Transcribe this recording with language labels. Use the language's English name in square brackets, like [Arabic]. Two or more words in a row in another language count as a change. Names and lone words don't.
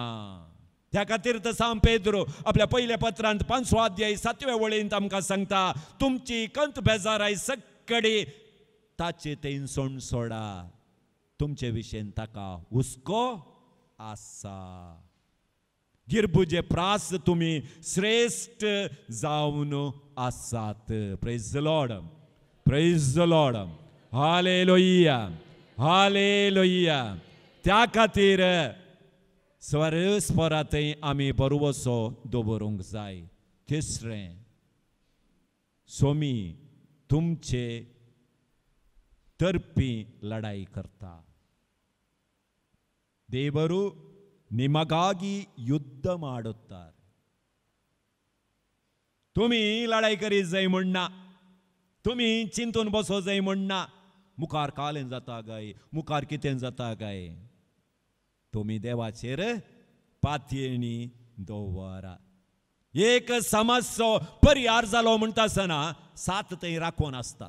[Konkani] त्या खातीर तर सांत पेद्रो आपल्या पयल्या पत्रांत 5 अध्याय 7व्या वळेंत आमकां सांगता, तुमची कंत बेजाराय सगळी ताचे थंयसून सोडा, तुमचे विशें ताका हुस्को आसा. गिरबुजे प्रास तुमी श्रेष्ठ जावन आसात. [English] Praise the Lord, praise the Lord. [Konkani] हालेलुया, हालेलुया. त्या खातीर स्वरस्परांतय आमी बरोवसो दवरूंक जाय. तिसरें, सोमी तुमचे तर्फी लढाई करता. [Kannada] देವರು ನಿಮಗಾಗಿ ಯುದ್ಧ ಮಾಡುತ್ತಾರೆ. [Konkani] तुम्ही लढाई करीत जाय म्हणना, तुम्ही चिंतून बसो जाय म्हणना, मुखार कालें जाता काय, मुखार कितें जाता काय. तुम्ही देवाचेर पातयेणी दवरा. एक समस्या परिहार जालो म्हणटा आसतना 7 थंय राखून आसतात.